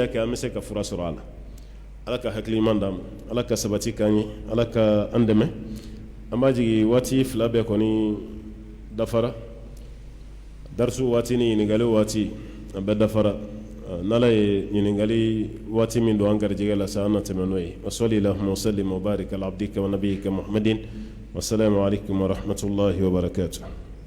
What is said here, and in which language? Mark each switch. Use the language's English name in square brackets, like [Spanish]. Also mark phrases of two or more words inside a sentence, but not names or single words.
[Bambara] kɛ an bɛ se ka fura sɔrɔ a la ala ka hakili ɲuman d'an ma ala ka sabati k'an ye ala ka an dɛmɛ an b'a jigin waati fila bɛɛ kɔni dafara darisu waati ni ɲininkali waati a bɛɛ dafara n'ala ye ɲininkali waati min don an garijɛgɛ la sa an na tɛmɛ n'o ye wa [Arabic] صلِّ اللهم وسلم وبارك على عبدك ونبيك محمد السلام عليكم ورحمة الله وبركاته